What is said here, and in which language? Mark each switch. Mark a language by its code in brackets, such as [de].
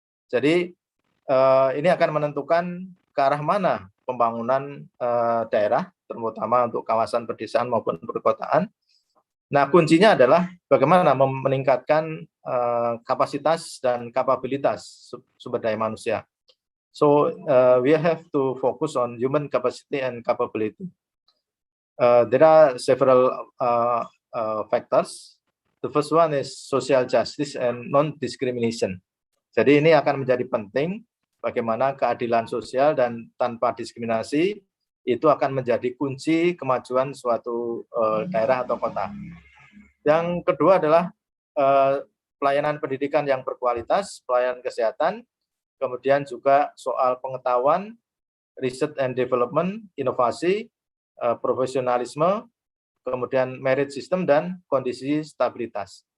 [id] Jadi ini akan menentukan ke arah mana pembangunan daerah, terutama untuk kawasan pedesaan maupun perkotaan. Nah, kuncinya adalah bagaimana meningkatkan kapasitas dan kapabilitas sumber daya manusia. [en] So we have to focus on human capacity and capability. There are several factors. The first one is social justice and non-discrimination. [id] Jadi ini akan menjadi penting bagaimana keadilan sosial dan tanpa diskriminasi itu akan menjadi kunci kemajuan suatu daerah atau kota. Yang kedua adalah pelayanan pendidikan yang berkualitas, pelayanan kesehatan, kemudian juga soal pengetahuan, [en] research and development, [id] inovasi, profesionalisme, kemudian merit system, dan kondisi stabilitas.